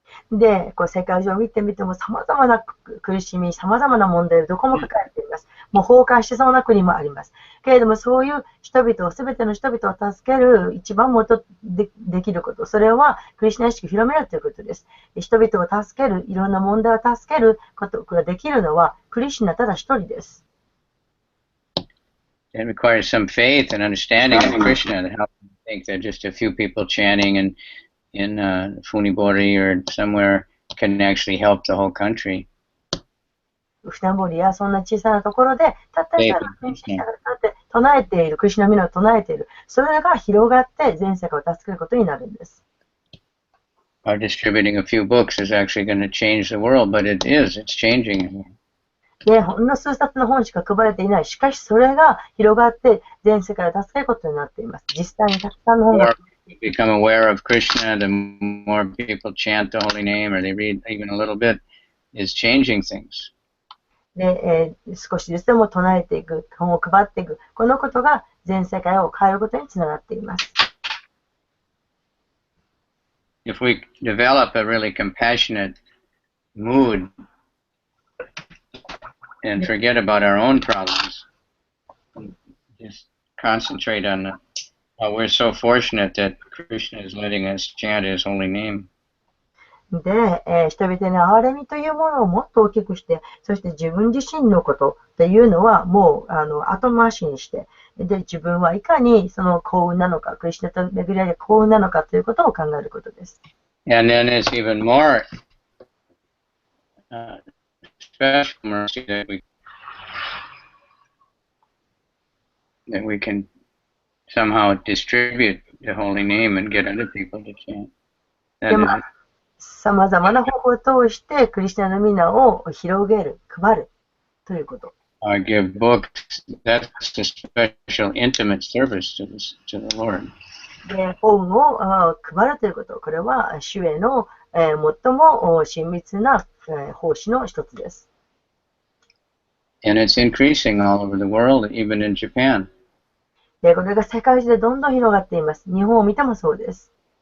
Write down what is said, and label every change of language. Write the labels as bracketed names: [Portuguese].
[Japanese] で、世界中を見てみても様々な苦しみ、様々な問題をどこも抱えています。もう崩壊しそうな国もあります。けれども、そういう人々を、すべての人々を助ける一番元できること、それはクリシュナ意識を広めるということです。人々を助ける、いろんな問題を助けることができるのは、クリシュナただ一人です。 [English] It requires some faith and understanding of Krishna to help you think that just a few people chanting in Funibori or somewhere can actually help the whole country. [Japanese] 船堀やそんな小さなところで、たった一人のクリシュナが唱えている、クリシュナの皆を唱えている、それが広がって全世界を助けることになるんです。 [English] Our distributing a few books is actually going to change the world, but it's changing. [Japanese] で、ほんの数冊の本しか配られていない。しかしそれが広がって全世界を助けることになっています。実際にたくさんの本が。 [English] Become aware of Krishna, the more people chant the holy name or they read even a little bit, is changing things. [Japanese] で、少しずつでも唱えていく、本を配っていく、このことが全世界を変えることにつながっています。 [English] If we develop a really compassionate mood and forget about our own problems, just concentrate on we're so fortunate that Krishna is letting us chant His holy name. [Japanese] で、人々の憐れみというものをもっと大きくして、そして自分自身のことっていうのはもう後回しにして、で、自分はいかにその幸運なのか、クリシュナと巡り合いで幸運なのかということを考えることです。 [English] And then it's even more special mercy that we can somehow distribute the holy name and get other people to chant. [Japanese] 様々な方法を通してクリシュナの皆を広げる、配るということ。 [English] Or give books. That's a special intimate service to the Lord. [Japanese] で、本を配るということ。これは主への最も親密な奉仕の一つです。 [English] And it's increasing all over the world, even in Japan. [Japanese] で、これが世界中でどんどん広がっています。日本を見てもそうです。